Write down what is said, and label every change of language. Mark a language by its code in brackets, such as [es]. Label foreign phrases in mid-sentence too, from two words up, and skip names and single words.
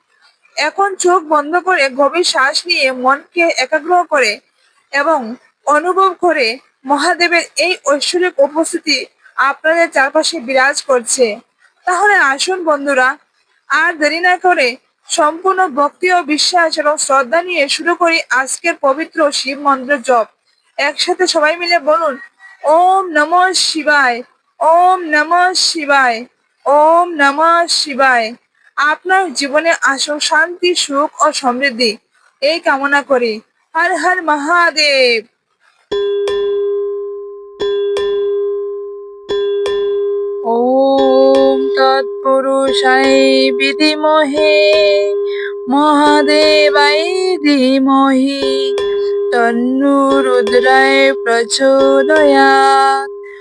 [bn] এখন চোখ বন্ধ করে গভীর শ্বাস নিয়ে মনকে একাগ্র করে এবং অনুভব করে মহাদেবের এই ঐশ্বরিক উপস্থিতি আপনাদের চারপাশে বিরাজ করছে। তাহলে আসুন বন্ধুরা, আর দেরি না করে সম্পূর্ণ ভক্তি ও বিশ্বাস এবং শ্রদ্ধা নিয়ে শুরু করি আজকের পবিত্র শিব মন্ত্র জপ। একসাথে সবাই মিলে বলুন, [sa] ওম নমঃ শিবায়, ওম নমঃ শিবায়, ওম নমঃ শিবায়। [bn] আপনার জীবনে আসুক শান্তি, সুখ ও সমৃদ্ধি, এই কামনা করি। হর হর মহাদেব। [sa] ওম তৎপুরুষায় বিধিমহে মহাদেবায় ধীমহি তন্নো রুদ্রায় প্রচোদয়াৎ।